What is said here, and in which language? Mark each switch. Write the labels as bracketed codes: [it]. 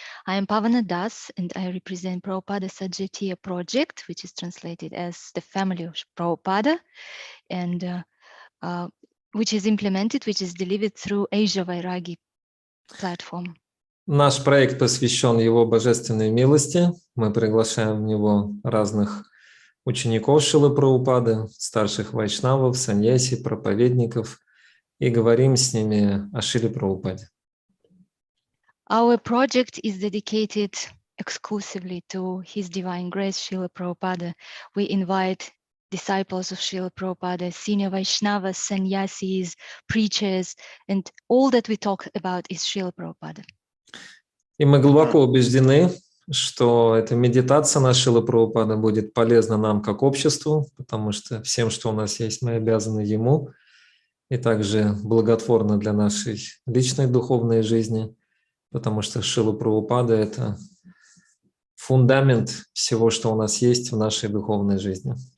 [en] I am Pavana Das, and I represent Prabhupada Sajjatiya project, which is translated as the family of Prabhupada, and which is implemented, which is delivered through Asia Vairagi platform. [ru] Наш проект посвящен Его божественной милости. Мы приглашаем в него разных учеников Шрилы Прабхупады, старших вайшнавов, саньяси, проповедников, и говорим с ними о Шриле Прабхупаде. [en] Our project is dedicated exclusively to His Divine Grace, Srila Prabhupada. We invite disciples of Srila Prabhupada, senior Vaishnavas, sannyasis, preachers, and all that we talk about is Srila Prabhupada. [ru] И мы глубоко убеждены, что эта медитация на Шрилу Прабхупаду будет полезна нам как обществу, потому что всем, что у нас есть, мы обязаны Ему, и также благотворно для нашей личной духовной жизни, потому что Шрила Прабхупада — это фундамент всего, что у нас есть в нашей духовной жизни.